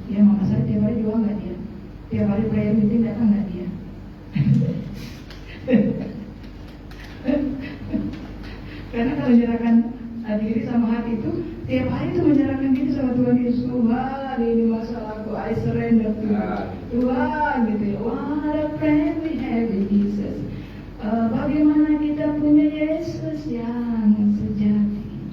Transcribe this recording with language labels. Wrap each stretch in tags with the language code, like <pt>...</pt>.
<id>Ya, Mama Sari tiap hari doa nggak dia? Tiap hari prayer meeting datang nggak dia? Karena kalau menyerahkan diri sama hati itu, tiap hari itu menyerahkan diri sama Tuhan Yesus. Tuhan, ini masalahku,</id> <en>I surrender to you.</en> <id>Tuhan, gitu ya.</id> <en>What a friend we have in Jesus.</en> <id>Bagaimana kita punya Yesus yang sejati.</id>